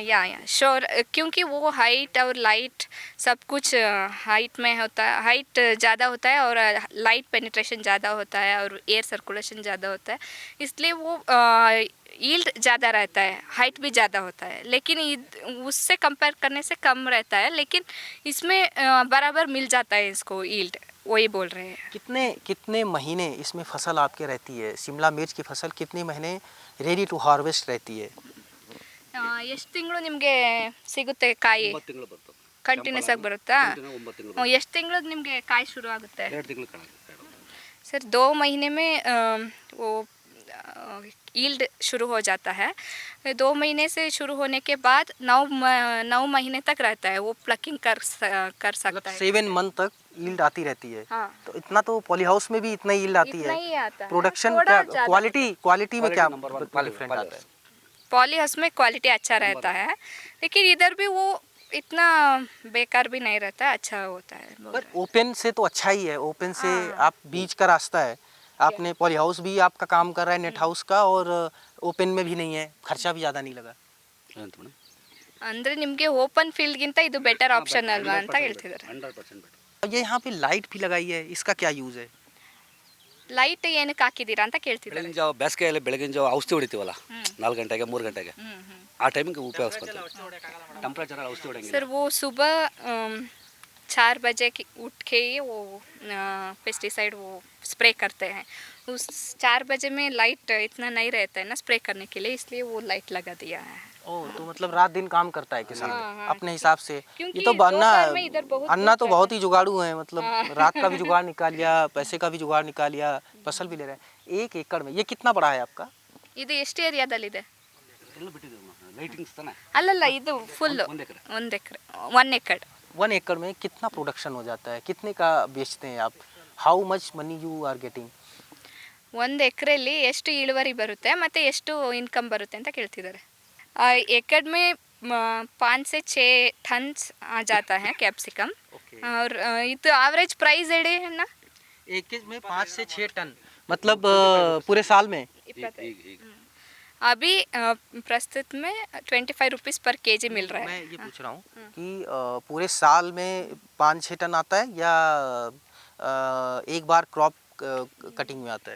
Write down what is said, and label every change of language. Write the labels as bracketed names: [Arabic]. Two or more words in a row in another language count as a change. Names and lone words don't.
[English] ya sure, [Hindi] क्योंकि वो हाइट और लाइट सब कुछ हाइट में होता है, हाइट ज़्यादा होता है और [English] light penetration [Hindi] ज़्यादा होता है और [English] air circulation [Hindi] ज़्यादा होता है, इसलिए वो यील्ड ज़्यादा रहता है, हाइट भी ज़्यादा होता है। लेकिन उससे कंपेयर करने से कम रहता है, लेकिन इसमें बराबर मिल जाता है इसको यील्ड, वही बोल रहे हैं। कितने कितने महीने इसमें फसल आपके रहती है? शिमला मिर्च की फसल कितने महीने [English] ready to harvest [Hindi] रहती है? [Kannada] ಎಷ್ಟು ತಿಂಗಳು ನಿಮಗೆ ಸಿಗುತ್ತೆ ಕಾಯಿ? 9 ತಿಂಗಳು ಬರ್ತದೆ. ಕಂಟಿನ್ಯೂಸ್ ಆಗಿ ಬರುತ್ತಾ? 9 ತಿಂಗಳು. ಎಷ್ಟು ತಿಂಗಳು ನಿಮಗೆ ಕಾಯಿ ಶುರು ಆಗುತ್ತೆ? 2 ತಿಂಗಳು ಕಾಯಿ. [Hindi] सर 2 महीने में वो यील्ड शुरू हो जाता है। 2 महीने से शुरू होने के बाद 9 महीने तक रहता है, वो प्लकिंग कर सकता मतलब है। 7 मंथ तक यील्ड आती रहती है। हाँ, तो इतना तो [English] poly house [Hindi] में भी इतना यील्ड आती इतना है। ही आता है। प्रोडक्शन थोड़ा क्या ज़्यादा क्वालिटी में क्या [English] Quality number one, [Hindi] डिफरेंट आता है? [English] poly house [Hindi] में क्वालिटी अच्छा रहता है, लेकिन इधर भी वो इतना बेकार भी नहीं रहता है, अच्छा होता है। पर ओपन से तो अच्छा ही है। ओपन से हाँ। आप बीच का रास्ता है, आपने [English] poly house [Hindi] भी आपका काम कर रहा है [English] net house [Hindi] का, और ओपन में भी नहीं है, खर्चा भी ज़्यादा नहीं लगा। [Kannada] ಏನಂತ ಮೇಡಮ್? ಅಂದರೆ ನಿಮಗೆ [English] open fieldginta [Kannada] ಇದು [English] better option [Kannada] ಅಲ್ವಾ ಅಂತ ಹೇಳ್ತಿದ್ದಾರೆ। 100% ಬೆಟರ್. [Hindi] और ये यहाँ पे लाइट भी लगाई है, इसका क्या यूज़ है? [Kannada] ಲೈಟ್ ಏನಕ್ಕೆ ಹಾಕಿದ್ದೀರಾ ಅಂತ ಕೇಳ್ತಿದ್ದಾರೆ। ಬೆಳಗಿನ ಜಾವ ಬೇಸಿಗೆಯಲ್ಲಿ ಬೆಳಗಿನ ಜಾವ ಔಷಧಿ ಹೊಡಿತೀವಲ್ಲ 4 ಗಂಟೆಗೆ 3 ಗಂಟೆಗೆ ಆ ಟೈಮಿಗೆ ಉಪಯೋಗಿಸ್ಕೊತೀವಿ. ಟೆಂಪ್ರೇಚರ್ ಔಷಧಿ ಹೊಡೆಯಂಗಿಲ್ಲ. [Hindi] सर वो सुबह 4 बजे उठ के ही वो पेस्टिसाइड वो स्प्रे करते हैं। उस 4 बजे में लाइट इतना नहीं रहता है ना स्प्रे करने के लिए, इसलिए वो लाइट लगा दिया है। ओह, तो मतलब रात दिन काम करता है किसान हाँ, हाँ, अपने हिसाब से। क्योंकि ये तो अन्ना दोपहर में इधर बहुत अन्ना तो धूप बहुत ही जुगाड़ू है, मतलब हाँ। रात का भी जुगाड़ निकाल लिया, पैसे का भी जुगाड़ निकाल लिया, फसल भी ले रहे हैं। 1 एकड़ में ये कितना बड़ा है आपका? [Kannada] ಇದು ಎಷ್ಟು ಏರಿಯಾದಲ್ಲಿದೆ? ಎಲ್ಲ ಬಿಟ್ಟಿದ್ದೀವಿ ಲೈಟಿಂಗ್ಸ್ ತಾನೆ. ಅಲ್ಲಲ್ಲ, ಇದು ಫುಲ್ 1 ಎಕರೆ. 1 ಎಕರೆ 1 एकड़ [Hindi] 1 एकड़ में कितना प्रोडक्शन हो जाता है? कितने का बेचते हैं आप? [English] How much money you are getting? [Kannada] 1 ಎಕರೆಯಲ್ಲಿ ಎಷ್ಟು ಇಳುವರಿ ಬರುತ್ತೆ ಮತ್ತು ಎಷ್ಟು ಇನ್ಕಮ್ ಬರುತ್ತೆ ಅಂತ ಕೇಳ್ತಿದ್ದಾರೆ। [Hindi] एकड़ में 5 से 6 टन आ जाता है कैप्सिकम। ओके, [Kannada] और ಇದು [English] average price [Kannada] ಹೇಳಿ ಅಣ್ಣ? [Hindi] 1 एकड़ में 5 से 6 टन, मतलब पूरे साल में? [Kannada] ಈಗ [Hindi] अभी प्रस्तुत में 25 [English] rupees per kg [Hindi] मिल रहा है। मैं ये पूछ रहा हूँ कि पूरे साल में 5-6 टन आता है या एक बार [English] crop cutting [Hindi] में आता है?